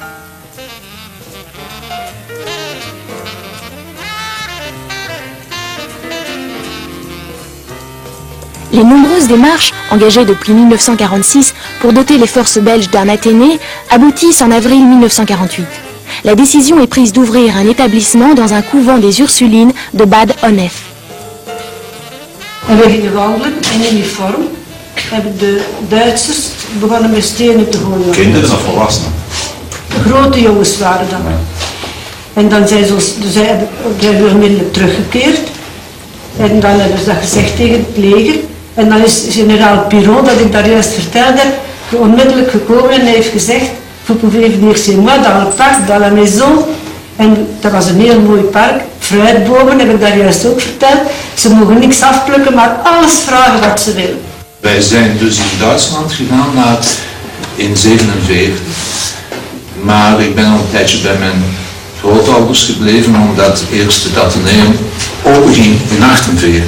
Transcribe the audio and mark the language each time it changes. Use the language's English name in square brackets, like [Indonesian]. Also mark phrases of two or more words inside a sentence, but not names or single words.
[French] Les nombreuses démarches engagées depuis 1946 pour doter les forces belges d'un Athénée aboutissent en avril 1948. La décision est prise d'ouvrir un établissement dans un couvent des Ursulines de Bad Honnef. [Dutch] En we gingen wandelen in uniform. Hebben de Duitsers begonnen met stenen te gooien. Kinderen of volwassenen? Grote jongens waren dat. En dan zijn we onmiddellijk teruggekeerd. En dan hebben ze dat gezegd tegen het leger. En dan is generaal Piron, dat ik daar juist verteld heb, onmiddellijk gekomen en hij heeft gezegd: [French] vous pouvez venir chez moi dans le parc, dans la maison. [Dutch] En dat was een heel mooi park. Fruitbomen heb ik daar juist ook verteld. Ze mogen niks afplukken, maar alles vragen wat ze willen. Wij zijn dus in Duitsland gegaan in 1947. Maar ik ben al een tijdje bij mijn grootouders gebleven, omdat eerst het Atheneum openging in 1948.